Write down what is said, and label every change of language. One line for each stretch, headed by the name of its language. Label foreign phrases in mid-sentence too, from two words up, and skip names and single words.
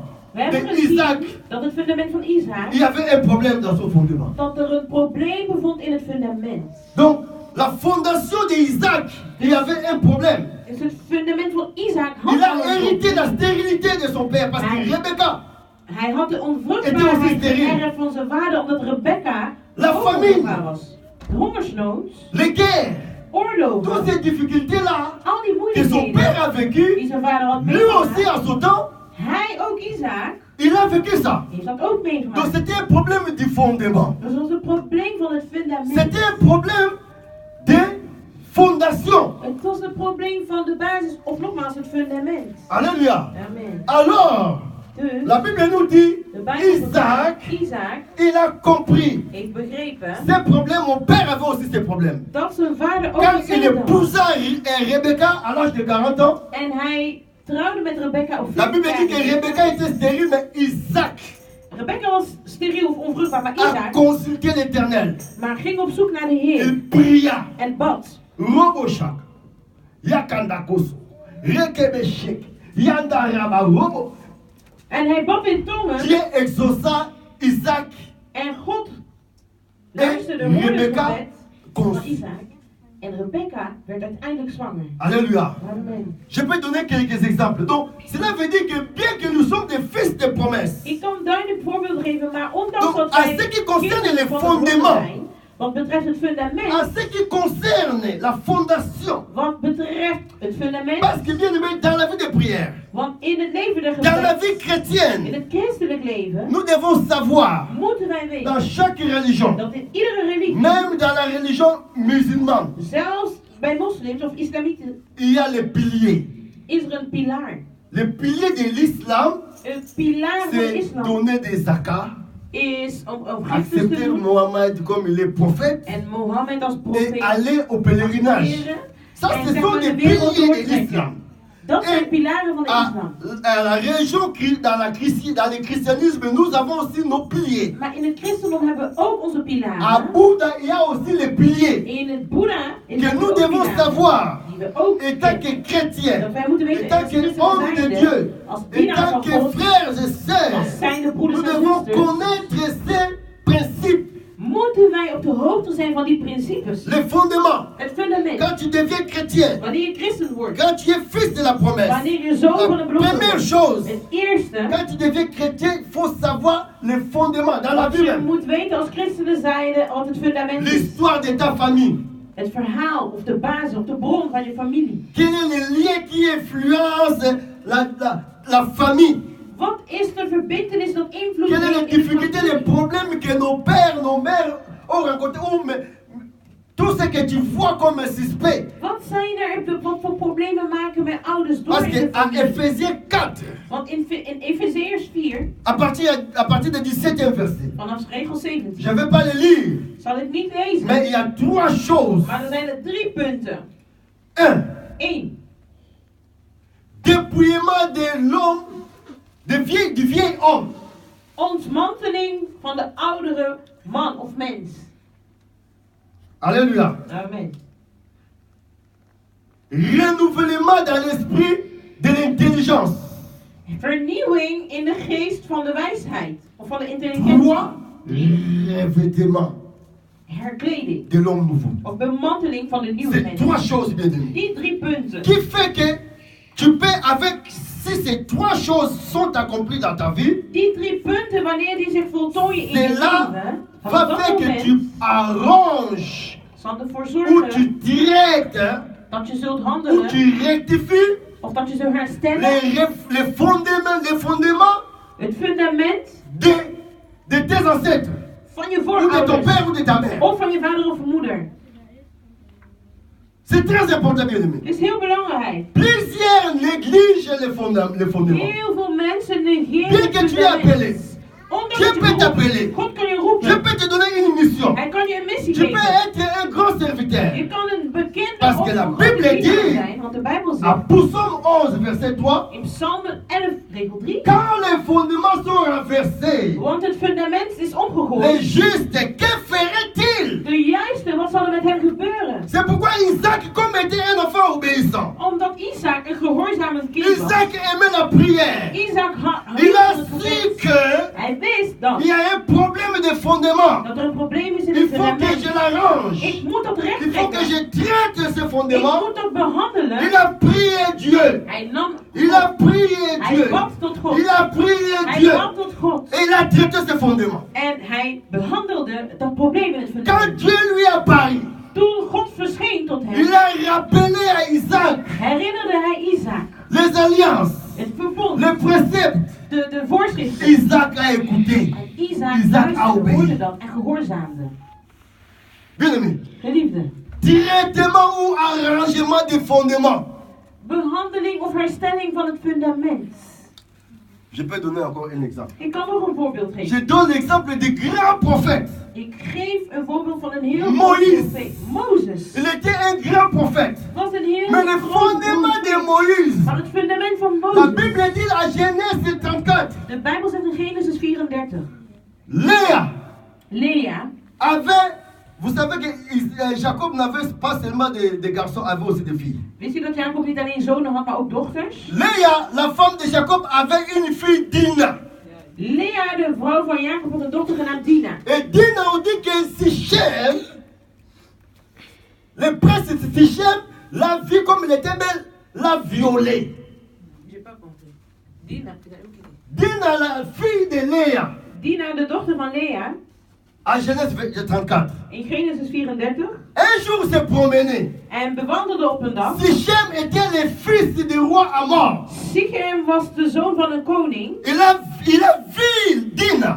Dutch: We hebben de gezien Isaac, dat het fundament van Isaac,
French: il y avait un problème dans son fondement.
Dutch: dat er een probleem bevond in het fundament.
French: Donc, la fondation d'Isaac, il y avait un problème.
Dutch: Dus het fundament van Isaac had
French: Il a
Dutch: al een
French: hérité la
Dutch: probleem.
French: stérilité de son père parce que Ouais. Rebecca,
Dutch: Hij had de Het was onvruchtbaarheid steriel. geërfd van zijn vader omdat Rebecca
French: La
Dutch: onvruchtbaar was. De hongersnood,
French: les guerres,
Dutch: oorlogen,
French: toutes ces difficultés-là
Dutch: al die
French: que son
Dutch: moeilijkheden
French: père a
Dutch: die
French: vécu,
Dutch: zijn vader had
French: lui aussi
Dutch: meegemaakt.
French: en son temps,
Dutch: Hij, ook Isaac,
French: il a vécu ça.
Dutch: heeft dat ook
French: Donc
Dutch: meegemaakt.
French: c'était un problème du fondement.
Dutch: Dus dat was een probleem van het fundament.
French: C'était un problème de fondation.
Dutch: Het was een probleem van de basis, of nogmaals het fundament.
French: Alléluia.
Dutch: Amen.
French: Alors,
Dutch: Dus,
French: la Bible nous dit,
Dutch: de Bijbel
French: Isaac,
Dutch: zegt, Isaac
French: il a compris
Dutch: heeft begrepen
French: ces problèmes. Mon père avait aussi ces problèmes.
Dutch: dat zijn vader ook
French: Quand il
Dutch: hetzelfde had.
French: épousa Rebecca à l'âge de 40 ans,
Dutch: En hij trouwde met Rebecca op
French: la Bible dit que
Dutch: 40
French: Rebecca était stérile, mais Isaac
Dutch: Rebecca was steriel of onvruchtbaar, maar
French: a
Dutch: Isaac
French: consulté l'Éternel.
Dutch: maar ging op zoek naar de Heer
French: Il pria.
Dutch: en bad. Roboshak, Yakandakoso, Rekebeshek, Yandaraba, Robo. En hij bad in tongen
French: Dieu exauça Isaac
Dutch: en God
French: et
Dutch: luisterde hoorde het
French: Rebecca
Dutch: gebed van
French: conçut.
Dutch: Isaac. En Rebecca werd uiteindelijk zwanger.
French: Alléluia.
Dutch: Amen.
French: Je peux donner quelques exemples. Donc, cela veut dire que bien que nous sommes des fils de promesse,
Dutch: Ik kan duidelijk voorbeelden geven, maar ondanks
French: Donc,
Dutch: dat
French: à
Dutch: wij
French: ce qui concerne
Dutch: kinderen
French: les
Dutch: van de Heer
French: fondements,
Dutch: zijn, wat betreft het fundament,
French: en ce qui concerne la fondation,
Dutch: wat betreft het fundament,
French: parce que bien aimé, dans la vie de prière,
Dutch: want in het leven der
French: dans la
Dutch: gebed,
French: vie
Dutch: in
French: chrétienne,
Dutch: het christelijk leven,
French: nous devons savoir,
Dutch: moeten wij weten
French: dans chaque religion,
Dutch: dat in iedere religie,
French: même dans la religion musulmane,
Dutch: zelfs bij moslims of islamieten,
French: il y a les piliers.
Dutch: is er een pilaar.
French: Le pilier de l'islam,
Dutch: Een pilaar van de
French: c'est
Dutch: islam
French: donner des zakats,
Dutch: is om giftes te
French: accepter
Dutch: doen
French: Mohammed comme il est prophète
Dutch: en Mohammed als
French: et
Dutch: profeet
French: aller au pèlerinage.
Dutch: accepteren
French: Ça,
Dutch: en
French: ce
Dutch: zeg
French: sont
Dutch: maar
French: des
Dutch: de wereld
French: piliers de
Dutch: doortrekken.
French: l'islam.
Dutch: Dat zijn
French: Et
Dutch: pilaren van de
French: à,
Dutch: islam.
French: à la religion, dans le christianisme, nous avons aussi nos piliers.
Dutch: Maar in het christendom hebben we ook onze
French: À
Dutch: pilaren.
French: Bouddha, il y a aussi les piliers
Dutch: In het Boeddha is
French: que
Dutch: er
French: nous
Dutch: ook
French: devons
Dutch: pilaren
French: savoir,
Dutch: die we ook
French: étant
Dutch: kennen.
French: que chrétiens,
Dutch: Dat wij moeten weten,
French: étant
Dutch: als
French: que
Dutch: christenen
French: hommes de
Dutch: zijnde,
French: Dieu,
Dutch: als dienaar
French: étant
Dutch: van
French: que
Dutch: God,
French: frères et
Dutch: als
French: sœurs,
Dutch: zijnde
French: nous
Dutch: broeders en
French: devons
Dutch: zusters,
French: connaître ces principes
Dutch: moeten moeten wij op de hoogte zijn van die principes.
French: Les fondements.
Dutch: Het fundament.
French: Quand tu deviens chrétien,
Dutch: Wanneer je christen wordt.
French: quand tu es fils de la promesse,
Dutch: Wanneer je zoon van de
French: la
Dutch: belofte
French: première
Dutch: wordt.
French: chose,
Dutch: Het eerste.
French: quand tu deviens chrétien, il faut savoir les fondements dans la
Dutch: Wat
French: vie
Dutch: je
French: même.
Dutch: moet weten als christenen zijnde wat het fundament is.
French: L'histoire de ta famille.
Dutch: Het verhaal of de basis of de bron van je familie.
French: Quel est le lien qui influence la famille?
Dutch: Wat is de verbintenis dat invloed
French: Quelles sont
Dutch: heeft
French: les
Dutch: in de
French: difficultés, les
Dutch: familie?
French: problèmes que nos pères, nos mères ont rencontrés? Tout ce que tu vois comme suspect.
Dutch: Wat zijn er, wat voor problemen maken mijn ouders door
French: Parce
Dutch: in de
French: qu'à
Dutch: familie?
French: Ephésiens 4,
Dutch: Want in Efezeërs 4,
French: à partir du 17e verset,
Dutch: vanaf regel 17,
French: je ne vais pas le lire,
Dutch: zal ik niet lezen.
French: mais il y a 3 choses.
Dutch: Maar er zijn er 3 punten.
French: 1.
Dutch: 1.
French: Dépouillement de l'homme, du vieil homme.
Dutch: Ontmanteling van de oudere man of mens.
French: Alléluia.
Dutch: Amen.
French: Renouvellement dans l'esprit de l'intelligence.
Dutch: Vernieuwing in de geest van de wijsheid. Of van de intelligentie.
French: 3. Revêtement
Dutch: Herkleding.
French: de l'homme nouveau.
Dutch: Of bemanteling van de nieuwe
French: C'est
Dutch: mens.
French: 3 choses, bien aimés.
Dutch: Die 3 punten.
French: Qui fait que tu peux, si ces 3 choses sont accomplies dans ta vie,
Dutch: Die 3 punten, wanneer die zich voltooien in je
French: cela
Dutch: leven,
French: va
Dutch: van dat
French: faire que
Dutch: moment
French: tu arranges,
Dutch: zal ervoor
French: ou tu
Dutch: zorgen
French: directes,
Dutch: dat je zult
French: ou
Dutch: handelen,
French: tu rectifies
Dutch: of dat je zult herstellen,
French: les fondements
Dutch: het fundament
French: de tes ancêtres,
Dutch: van je
French: ou de ton
Dutch: voorouders,
French: père ou de ta mère.
Dutch: of van je vader of moeder.
French: C'est très important, bien aimé.
Dutch: Het is heel belangrijk.
French: Plusieurs négligent les fondements.
Dutch: Heel veel mensen negeren
French: Bien
Dutch: het
French: que tu es appelé,
Dutch: fundament. Ondanks
French: Dieu
Dutch: dat je
French: peut
Dutch: geroepen
French: t'appeler.
Dutch: bent. God kan je
French: Je
Dutch: roepen.
French: peux te donner une mission.
Dutch: Hij kan je een missie
French: Tu peux
Dutch: geven.
French: être un grand serviteur.
Dutch: Je kan een bekende
French: Parce
Dutch: of
French: que la
Dutch: een
French: Bible
Dutch: grote dienaar
French: dit-
Dutch: zijn, want de Bijbel
French: À
Dutch: zegt
French: Psaume 11, verset 3,
Dutch: in Psalm 11, regel 3.
French: quand les fondements sont renversés,
Dutch: Want het fundament is
French: les
Dutch: omgegooid.
French: justes, que ferait-il?
Dutch: De juiste, wat zal er met hem gebeuren?
French: C'est pourquoi Isaac, comme était un enfant obéissant,
Dutch: Omdat Isaac een gehoorzamend kind was.
French: Isaac aimait la prière.
Dutch: Isaac
French: Il a
Dutch: het
French: su
Dutch: gebed.
French: que
Dutch: Hij wist dat,
French: il y a un problème de fondement.
Dutch: dat er een probleem is in
French: Il
Dutch: het
French: faut que je
Dutch: fundament.
French: l'arrange.
Dutch: Ik moet dat recht
French: Il faut que
Dutch: trekken.
French: je traite ce
Dutch: Ik
French: fondement.
Dutch: moet dat behandelen.
French: Il a prié Dieu.
Dutch: Hij nam
French: Il a prié
Dutch: Hij
French: Dieu.
Dutch: bad tot God.
French: Il a prié
Dutch: Hij
French: Dieu.
Dutch: bad tot God.
French: Et il a traité ce fondement.
Dutch: En hij behandelde dat probleem in het
French: Quand
Dutch: fundament.
French: Dieu lui a parlé,
Dutch: Toen God verscheen tot hem,
French: il a rappelé à Isaac
Dutch: herinnerde hij Isaac
French: les alliances,
Dutch: het verbond,
French: les préceptes.
Dutch: de voorschriften.
French: Isaac a écouté.
Dutch: En Isaac
French: Isaac
Dutch: luisterde,
French: obéi.
Dutch: hoorde dat en gehoorzaamde.
French: Bien aimé.
Dutch: Geliefde,
French: Directement ou arrangement des fondements.
Dutch: behandeling of herstelling van het fundament.
French: Je peux donner encore un exemple.
Dutch: Ik kan nog een voorbeeld geven.
French: Je donne l'exemple du grand prophète.
Dutch: Ik geef een voorbeeld van een heel
French: Moïse.
Dutch: groot profeet. Mozes
French: Il était un grand prophète.
Dutch: was een heel
French: Mais le
Dutch: groot
French: fondement de
Dutch: profeet.
French: Moïse,
Dutch: Maar het fundament van
French: la
Dutch: Mozes.
French: Bible dit à Genèse 34,
Dutch: De Bijbel zegt in Genesis 34.
French: Léa
Dutch: Lea
French: avait, vous savez que Jacob n'avait pas seulement des garçons, avait aussi des filles.
Dutch: Wist u dat Jacob niet alleen zonen had, maar ook dochters?
French: Léa, la femme de Jacob, avait une fille Dina.
Dutch: Lea, de vrouw van Jacob, had een dochter genaamd Dina.
French: Et Dina, on dit que Sichem, le prince Sichem, l'a vue comme elle était belle, l'a violée. J'ai pas compris. Dina, Dina, la fille de Léa,
Dutch: Dina, de dochter van Lea,
French: à Genèse 34,
Dutch: in Genesis 34,
French: un jour s'est promené.
Dutch: en bewandelde op een dag.
French: Sichem était le fils du roi Amor.
Dutch: Sichem was de zoon van een koning,
French: Il a vu Dina